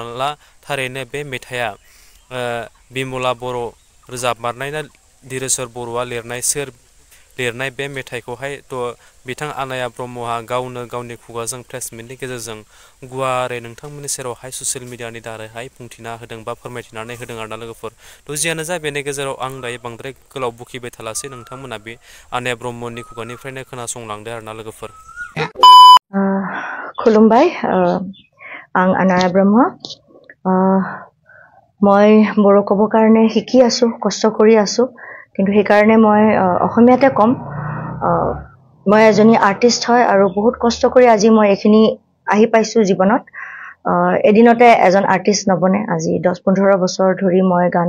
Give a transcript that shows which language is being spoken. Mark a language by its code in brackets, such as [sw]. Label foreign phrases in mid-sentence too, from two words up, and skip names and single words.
[brx] ला थारैनो बे मेथाइआ बिमला बर' रोजाबमारनाय ना धीरेश्वर बर'आ लिरनाय सोर लिरनाय बे मेथाइखौहाय थ' बिथां आनाया ब्रह्महा गावनो गावनि खुगाजों प्रेस मिटनि गेजेरजों गुवारै नोंथांमोननि सेरावहाय ससियेल मिडियानि दारैहाय बुंथिना होदों बा फोरमायथिनानै होदों आरोना लोगोफोर थ' जियानो जा बेनि गेजेराव आं दायो बांद्राय गोलाव बुखिबाय थालासै नोंथांमोना बे आनाया ब्रह्मनि खुगानिफ्रायनो खोनासंलांदो आरोना लोगोफोर खुलुमबाय आं आनाया ब्रह्म [as] মই বড়ো ক'ব কাৰণে শিকি আছো কষ্ট কৰি আছো কিন্তু সেই কাৰণে মই অসমীয়াতে কম মই এজনী আৰ্টিষ্ট হয় আৰু বহুত কষ্ট কৰি আজি মই এখিনি আহি পাইছো জীৱনত এদিনতে এজন আৰ্টিষ্ট নবনে আজি 10-15 বছৰ ধৰি মই গান